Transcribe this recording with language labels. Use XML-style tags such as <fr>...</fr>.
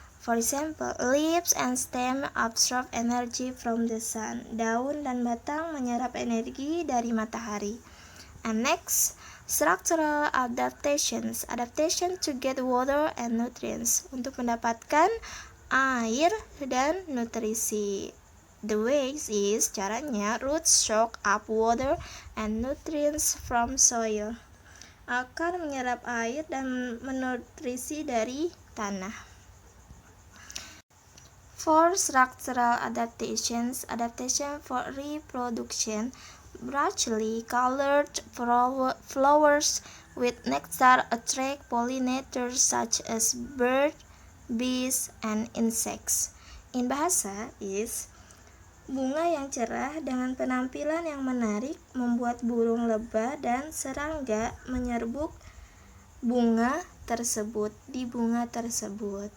<en>For example, leaves and stem absorb energy from the sun.</en> <id>Daun dan batang menyerap energi dari matahari.</id> <en>And next, structural adaptation to get water and nutrients,</en> <id>untuk mendapatkan air dan nutrisi.</id> <en>The ways is,</en> <id>caranya,</id> <en>roots soak up water and nutrients from soil.</en> <id>Akar menyerap air dan menutrisi dari tanah.</id> <en>For structural adaptations, adaptation for reproduction, brightly colored flowers with nectar attract pollinators such as birds, bees, and insects. In bahasa is,</en> <id>bunga yang cerah dengan penampilan yang menarik membuat burung lebah dan serangga menyerbuk bunga tersebut, di bunga tersebut.</id>